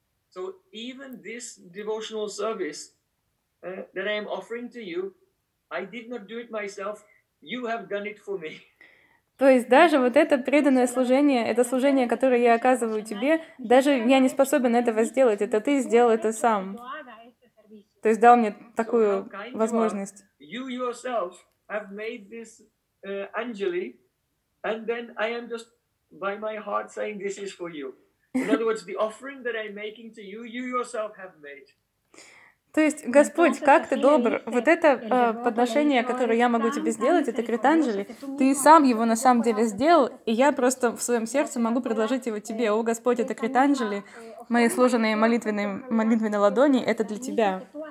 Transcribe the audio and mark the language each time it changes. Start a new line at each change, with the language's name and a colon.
English: So even this devotional service that I am offering to you, I did not do it myself, you have done it for me.
Russian: То есть даже вот это преданное служение, это служение, которое я оказываю тебе, даже я не способен этого сделать, это ты сделал это сам. То есть дал мне такую возможность.
English: You yourself have made this anjali, and then I am just by my heart saying this is for you. In other words, the offering that I'm making to you, you yourself have made.
Russian: То есть, Господь, как ты добр, вот это подношение, которое я могу тебе сделать, это кританджали, ты сам его на самом деле сделал, и я просто в своем сердце могу предложить его тебе. О, Господь, это кританджали, мои сложенные молитвенные ладони, это для тебя.